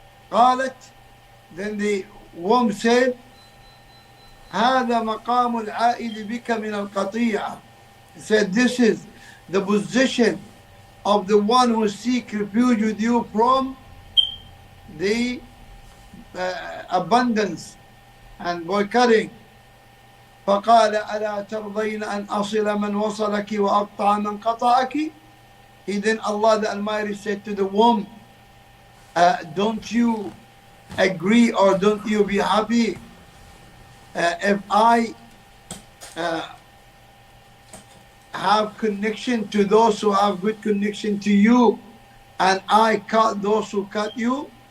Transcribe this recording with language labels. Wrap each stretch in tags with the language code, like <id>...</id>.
<ar>قالت,</ar> <en>then the womb said,</en> <ar>هذا مقام العائد بك من القطيعة.</ar> <en>He said, this is the position of the one who seek refuge with you from the abundance and boycotting.</en> <ar>فقال ألا ترضين أن أصل من وصلك وأقطع من قطعك.</ar> <en>He then, Allah the Almighty, said to the womb, don't you agree or don't you be happy if I have connection to those who have good connection to you and I cut those who cut you?</en>